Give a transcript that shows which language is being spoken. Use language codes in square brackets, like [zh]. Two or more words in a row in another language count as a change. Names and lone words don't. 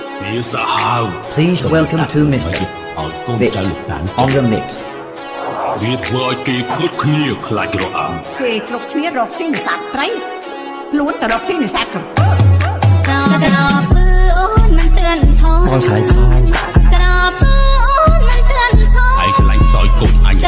[en] Please welcome to Mr. Vit on the mix. [km] វាធ្វើឲ្យគេគ្រប់គ្នាខ្លាចរអាំ គេគ្រប់គ្នារកស៊ីនេសាទត្រីខ្លួនទៅរកស៊ីនេសាទក្រពើ ក្រពើអូនមិនទឿនថង បងស្រ័យសោយ ក្រពើអូនមិនទឿនថង ឯងឆ្លាញ់សោយគុំអញ